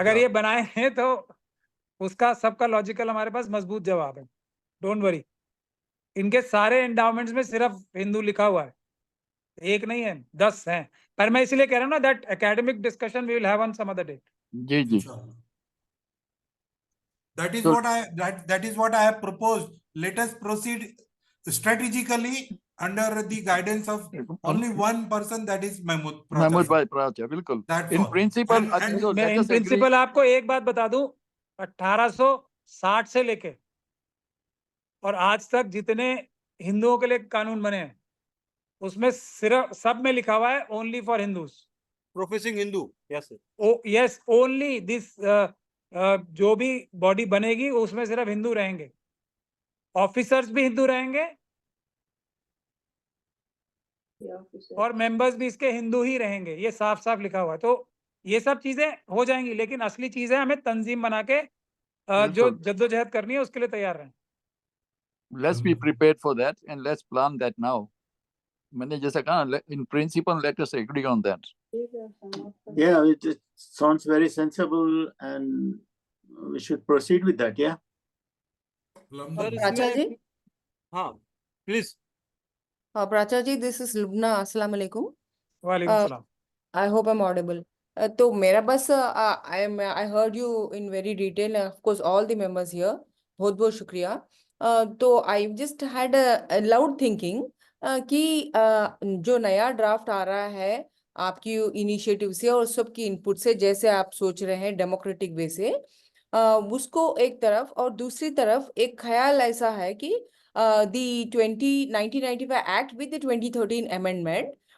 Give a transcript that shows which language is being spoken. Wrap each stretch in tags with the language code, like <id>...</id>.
<hi>अगर ये बनाए हैं तो उसका सबका लॉजिकल हमारे पास मजबूत जवाब है,</hi> <en>Don't worry.</en> <hi>इनके सारे एंडाउमेंट्स में सिर्फ हिंदू लिखा हुआ है, एक नहीं है, 10 हैं। पर मैं इसलिए कह रहा हूँ ना,</hi> <en>That academic discussion we will have on some other day.</en> <hi>जी जी,</hi> <en>इंशाल्लाह। That is So- what that is what I have proposed. Let us proceed strategically under the guidance of only one person, that is Mahmood Pracha</en> <hi>Mahmood sahab. भाई प्राचा, बिल्कुल</hi> <en>That's in all. Principle.</en> <hi>मैं in principle आपको एक बात बता दूं, 1860 से लेके और आज तक जितने हिंदुओं के लिए कानून बने हैं, उसमें सिर्फ सब में लिखा हुआ है</hi> <en>Only for Hindus. Professing Hindu, yes sir. Oh yes, only this</en> <hi>जो भी बॉडी बनेगी उसमें सिर्फ हिंदू रहेंगे, ऑफिसर्स भी हिंदू रहेंगे और मेंबर्स भी इसके हिंदू ही रहेंगे, ये साफ साफ लिखा हुआ है। तो ये सब चीजें हो जाएंगी, लेकिन असली चीजें हमें तंजीम बना के जो बिल्कुल। जद्दोजहद करनी है उसके लिए तैयार रहें।</hi> <en>Let's be prepared for that and let's plan that now.</en> <hi>मैंने जैसा कहा,</hi> <en>in principle let us agree on that. Yeah, it sounds very sensible and we should proceed with that. Yeah.</en> <hi>Sir प्राचा जी, इसमें हाँ please. Paracha ji,</hi> <en>This is Lubna.</en> <hi>अस्सलाम वालेकुम। वालेकुम सलाम।</hi> <en>I hope I'm audible.</en> <hi>तो मेरा बस</hi> <en>I heard you in very detail. Of course, all the members here.</en> <hi>बहुत बहुत शुक्रिया। तो</hi> <en>I just had a loud thinking</en> <hi>कि जो नया ड्राफ्ट आ रहा है आपकी इनिशिएटिव से और सबकी इनपुट से, जैसे आप सोच रहे हैं डेमोक्रेटिक वे से, उसको एक तरफ, और दूसरी तरफ एक ख्याल ऐसा है कि</hi> <en>the 1995 act with the 2013 amendment,</en>